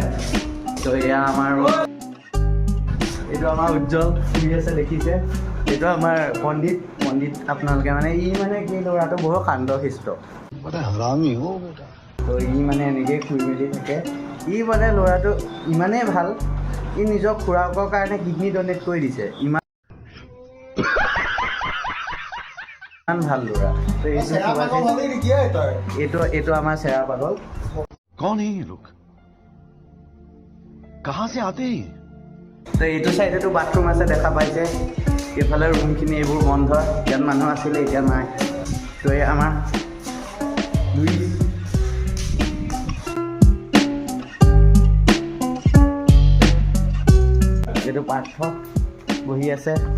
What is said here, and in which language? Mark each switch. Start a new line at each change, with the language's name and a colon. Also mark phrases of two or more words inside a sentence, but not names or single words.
Assamese: তো এয়া আমাৰ এইটো আমাৰ উজ্জ্বল শুই আছে দেখিছে, এইটো আমাৰ পণ্ডিত আপোনালোকে মানে ই মানে কি ল'ৰাটো বহুত শান্ত শিষ্ট, তো ই মানে এনেকৈয়ে শুই মেলি থাকে। ই মানে ল'ৰাটো ইমানেই ভাল, ই নিজৰ খুৰাকৰ কাৰণে
English: kidney donate
Assamese: কৰি দিছে, ইমান ভাল ল'ৰা। এইটো আমাৰ চেৰা পাগল।
Hindi: कौन है ये लोग, कहाँ से आते हैं?
Assamese: তো এইটো চাইডেতো বাথৰুম আছে দেখা পাইছে, এইফালে ৰুমখিনি এইবোৰ বন্ধ, ইয়াত মানুহ আছিলে এতিয়া নাই। তো এই আমাৰ এইটো পাৰ্থ বহি আছে।